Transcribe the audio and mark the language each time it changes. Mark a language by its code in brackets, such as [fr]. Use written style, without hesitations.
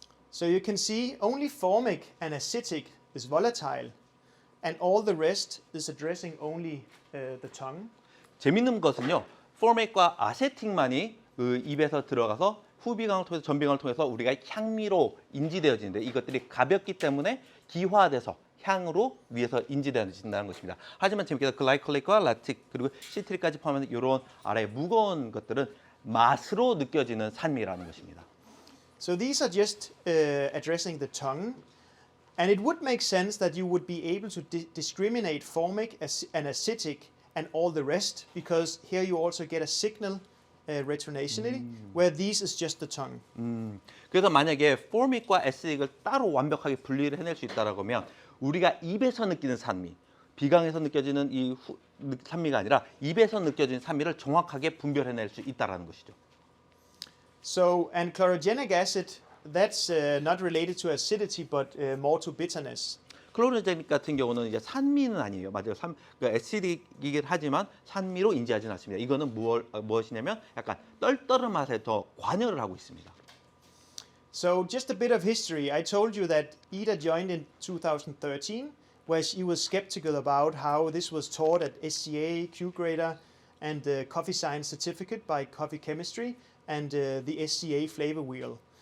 [en] So you can see only formic and acidic is volatile, and all the rest is addressing only the tongue. [ko] 재밌는 것은요, 포믹과 아세틱만이 그 입에서 들어가서 후비강을 통해서 전비강을 통해서 우리가 향미로 인지되어지는데 이것들이 가볍기 때문에 기화돼서 향으로 위에서 인지되어진다는 것입니다. 하지만 재밌게도 글라이콜릭과 라틱 그리고 시트릭까지 포함하는 이런 아래 무거운 것들은 맛으로 느껴지는 산미라는 것입니다. [en] So these are just addressing the tongue, and it would make sense that you would be able to discriminate formic and acidic and all the rest, because here you also get a signal retronasally, where these is just the tongue. [ko] 그래서 만약에 포믹과 애시딕을 따로 완벽하게 분리를 해낼 수 있다라고 하면 우리가 입에서 느끼는 산미, 비강에서 느껴지는 이 산미가 아니라 입에서 느껴진 산미를 정확하게 분별해낼 수 있다라는 것이죠. [en] So, and chlorogenic acid, that's not related to acidity, but more to bitterness. [ko] 클로로제닉 같은 경우는 이제 산미는 아니에요. 맞아요. 그러니까 애시디이긴 하지만 산미로 인지하지는 않습니다. 이거는 무엇이냐면 약간 떨떠름 맛에 더 관여를 하고 있습니다. [en] So, just a bit of history. I told you that Ida joined in 2013, where she was skeptical about how this was taught at SCA, QGrader, and the Coffee Science Certificate by Coffee Chemistry, and the SCA Flavor Wheel.